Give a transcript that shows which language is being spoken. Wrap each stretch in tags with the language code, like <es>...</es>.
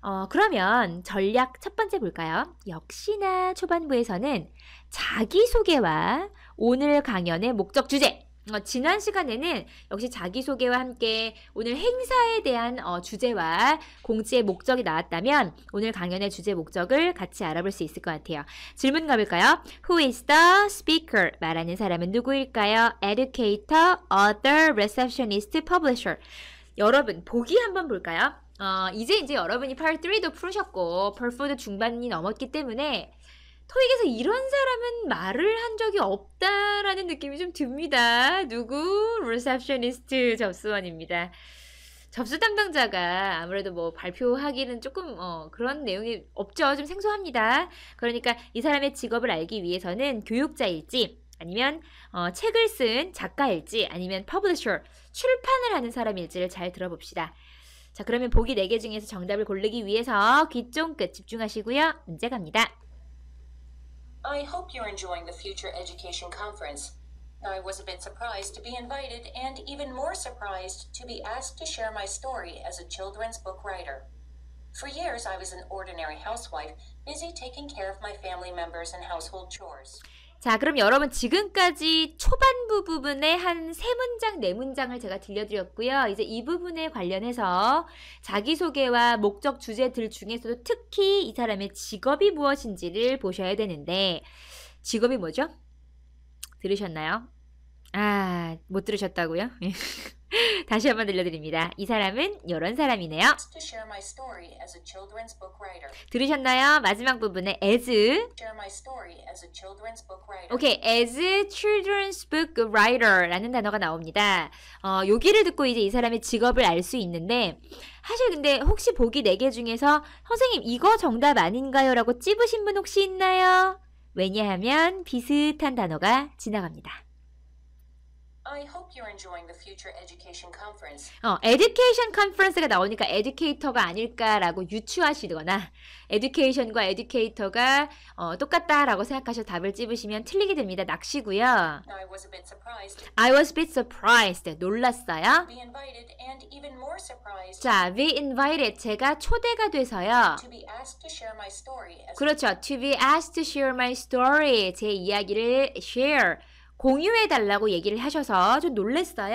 <ko>그러면 전략 첫 번째 볼까요? 역시나 초반부에서는 자기소개와 오늘 강연의 목적 주제, 지난 시간에는 역시 자기소개와 함께 오늘 행사에 대한 주제와 공지의 목적이 나왔다면 오늘 강연의 주제 목적을 같이 알아볼 수 있을 것 같아요. 질문 가볼까요?</ko> <en>Who is the speaker?</en> <ko>말하는 사람은 누구일까요?</ko> <en>Educator, author, receptionist, publisher.</en> <ko>여러분 보기 한번 볼까요? 이제 여러분이 Part 3도 풀으셨고 Part 4도 중반이 넘었기 때문에 토익에서 이런 사람은 말을 한 적이 없다라는 느낌이 좀 듭니다. 누구? 리셉셔니스트 접수원입니다. 접수 담당자가 아무래도 발표하기는 조금 그런 내용이 없죠. 좀 생소합니다. 그러니까 이 사람의 직업을 알기 위해서는 교육자일지 아니면 책을 쓴 작가일지 아니면 퍼블리셔, 출판을 하는 사람일지를 잘 들어봅시다. 자, 그러면 보기 4개 중에서 정답을 고르기 위해서 귀 쫑긋 집중하시고요. 문제 갑니다.</ko> <en>I hope you're enjoying the Future Education Conference. I was a bit surprised to be invited and even more surprised to be asked to share my story as a children's book writer. For years, I was an ordinary housewife, busy taking care of my family members and household chores.</en> <ko>자, 그럼 여러분 지금까지 초반부 부분에 한 3문장, 4문장을 제가 들려드렸고요. 이제 이 부분에 관련해서 자기소개와 목적 주제들 중에서도 특히 이 사람의 직업이 무엇인지를 보셔야 되는데 직업이 뭐죠? 들으셨나요? 못 들으셨다고요? 다시 한번 들려드립니다. 이 사람은 이런 사람이네요.</ko> <en>asked to share my story as a children's book writer.</en> <ko>들으셨나요? 마지막 부분에 as.</ko> <en>Share my story as a children's book writer.</en> <ko>오케이,</ko> <en>as children's book writer</en> <ko>라는 단어가 나옵니다. 여기를 듣고 이제 이 사람의 직업을 알 수 있는데 사실 근데 혹시 보기 4개 중에서 선생님 이거 정답 아닌가요? 라고 찝으신 분 혹시 있나요? 왜냐하면 비슷한 단어가 지나갑니다.</ko> <en>I hope you're enjoying the Future Education Conference.</en> <ko>education conference가 나오니까 educator가 아닐까라고 유추하시거나 education과 educator가 똑같다라고 생각하셔서 답을 찝으시면 틀리게 됩니다. 낚시고요.</ko> <en>I was a bit surprised I was a bit surprised.</en> <ko>놀랐어요.</ko> <en>to be invited and even more surprised</en> <ko>자,</ko> <en>be invited.</en> <ko>제가 초대가 돼서요.</ko> <en>to be asked to share my story as</en> <ko>그렇죠.</ko> <en>To be asked to share my story.</en> <ko>제 이야기를 share. 공유해달라고 얘기를 하셔서 좀 놀랬어요.</ko>